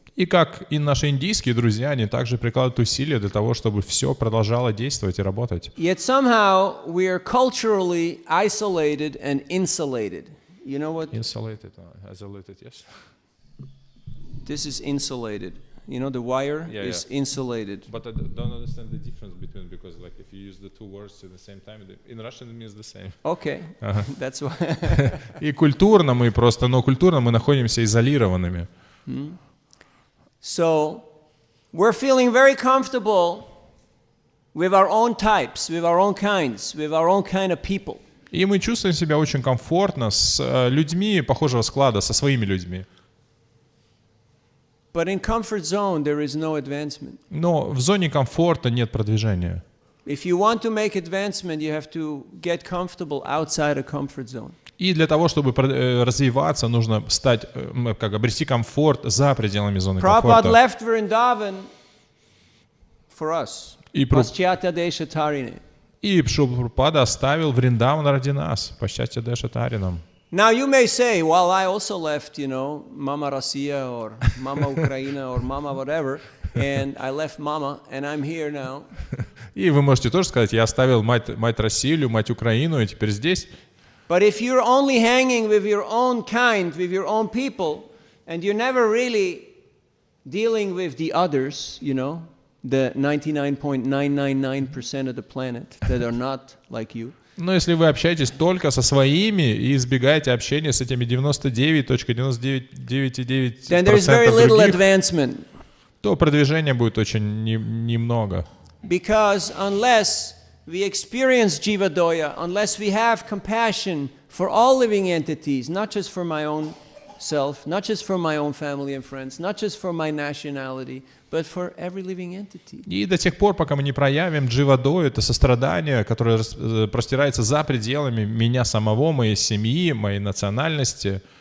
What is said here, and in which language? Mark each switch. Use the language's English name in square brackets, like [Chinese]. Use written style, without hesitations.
[Russian] И как и наши индийские друзья, они также прикладывают усилия для того, чтобы все продолжало действовать и работать. [English] Yet somehow we are culturally isolated and insulated. You know what? Insulated, isolated, yes. This is insulated. You know, the wire Yeah, is yeah. insulated. But I don't understand the difference between, because like if you use the two words at the same time, in Russian it means the same. Okay, that's why. [Russian] И культурно мы просто, но культурно мы находимся изолированными. [English] So we're feeling very comfortable with our own types, with our own kinds, with our own kind of people. [Russian] И мы чувствуем себя очень комфортно с людьми похожего склада, со своими людьми. [English] But in comfort zone there is no advancement. [Russian] Но в зоне комфорта нет продвижения. [English] If you want to make advancement, you have to get comfortable outside a comfort zone. [Russian] И для того, чтобы развиваться, нужно стать, как обрести комфорт за пределами зоны [English] Prabhupada [Russian] комфорта. [English] left Vrindavan for us. [Russian] И [Sanskrit] Paschatya Desha Tarine. [Russian] И Прабхупада оставил Вриндаван ради нас, по счастью Дешатаринам. [English] Now you may say, well, I also left, Mama Россия or Mama Ukraina or Mama whatever, and I left Mama, and I'm here now. [Russian] И вы можете тоже сказать, я оставил мать Россию, мать Украину, и теперь здесь. [English] But if you're only hanging with your own kind, with your own people, and you're never really dealing with the others, the 99.999% of the planet that are not like you. [Russian] Но если вы общаетесь только со своими и избегаете общения с этими 99.9999% [English] Then there's very little [Russian] других, [English] advancement. [Russian] то продвижения будет очень немного. [English] Because unless we experience Jivadoya, unless we have compassion for all living entities, not just for my own self, not just for my own family and friends, not just for my nationality, but for every living entity. [Russian] И до тех пор, пока мы не проявим дживадою, это сострадание, которое простирается за пределами меня самого, моей семьи, моей национальности,